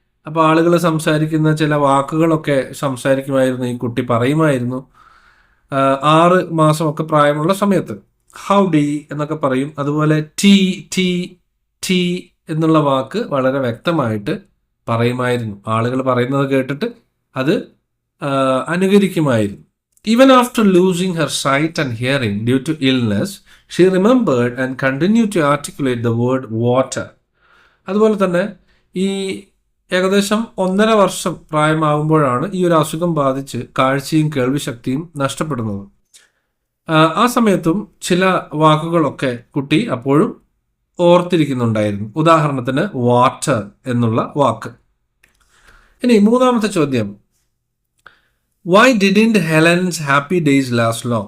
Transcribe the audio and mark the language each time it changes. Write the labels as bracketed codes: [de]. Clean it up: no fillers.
[ml] അപ്പോൾ ആളുകൾ സംസാരിക്കുന്ന ചില വാക്കുകളൊക്കെ സംസാരിക്കുമായിരുന്നു, ഈ കുട്ടി പറയുമായിരുന്നു. 6 മാസമൊക്കെ പ്രായമുള്ള സമയത്ത് ഹൗഡി എന്നൊക്കെ പറയും. അതുപോലെ ടീ ടീ ടീ എന്നുള്ള വാക്ക് വളരെ വ്യക്തമായിട്ട് പറയുമായിരുന്നു. ആളുകൾ പറയുന്നത് കേട്ടിട്ട് അത് അനുകരിക്കുമായിരുന്നു. [en] Even after losing her sight and hearing due to illness, she remembered and continued to articulate the word water. [ml] അതുപോലെ തന്നെ ഈ ഏകദേശം 1.5 വർഷം പ്രായമാകുമ്പോഴാണ് ഈ ഒരു അസുഖം ബാധിച്ച് കാഴ്ചയും കേൾവിശക്തിയും നഷ്ടപ്പെടുന്നത്. ആ സമയത്തും ചില വാക്കുകളൊക്കെ കുട്ടി അപ്പോഴും ഓർത്തിരിക്കുന്നുണ്ടായിരുന്നു. ഉദാഹരണത്തിന് വാട്ടർ എന്നുള്ള വാക്ക്. ഇനി മൂന്നാമത്തെ ചോദ്യം, [en] Why didn't Helen's happy days last long?